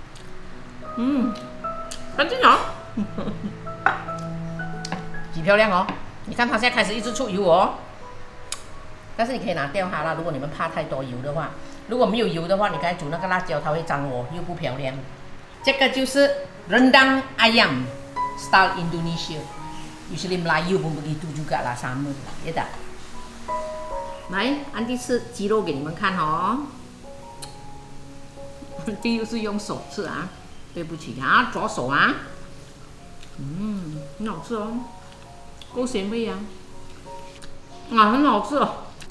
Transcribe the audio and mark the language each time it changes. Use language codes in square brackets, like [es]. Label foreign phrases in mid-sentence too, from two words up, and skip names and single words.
[zh] 干净哦。极漂亮哦！你看它现在开始一直出油哦。但是你可以拿掉它啦，如果你们怕太多油的话。如果没有油的话，你刚才煮那个辣椒它会粘哦，又不漂亮。这个就是 [ms] rendang ayam style Indonesia. Usually Melayu pun begitu juga lah, sama lah, ya tak? [zh] 来，安迪吃鸡肉给你们看哦。安迪又是用手吃啊，对不起啊，左手啊。很好吃哦，够咸味啊，很好吃哦。